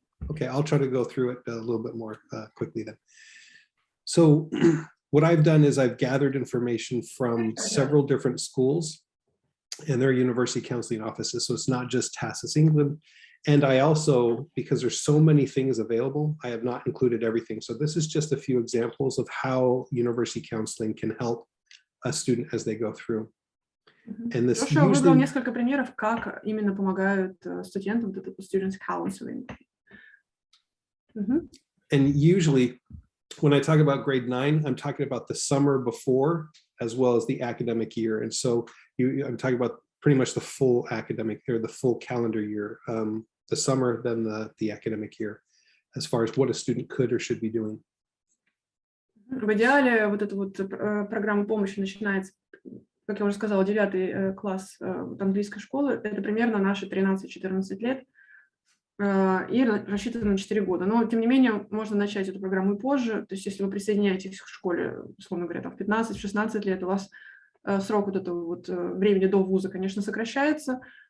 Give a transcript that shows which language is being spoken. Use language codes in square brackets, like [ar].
[en] Okay, I'll try to go through it a little bit more quickly then. So what I've done is I've gathered information from several different schools and their university counseling offices. So it's not just TASIS England. And I also, because there's so many things available, I have not included everything. So this is just a few examples of how university counseling can help a student as they go through. And this [ru] Joshua выбрал [en] usually, [ru] несколько примеров, как именно помогают студентам вот это [en] students counseling. And usually when I talk about grade 9, I'm talking about the summer before as well as the academic year. And so I'm talking about pretty much the full academic or the full calendar year, the summer, then the academic year, as far as what a student could or should be doing. [ru] В идеале вот эта вот программа помощи начинается, как я уже сказала, 9 класс английской школы, это примерно наши 13-14 лет, и рассчитано на 4 года. Но, тем не менее, можно начать эту программу и позже. То есть, если вы присоединяетесь к школе, условно говоря, там, в 15-16 лет, у вас срок вот этого вот времени до вуза, конечно, сокращается.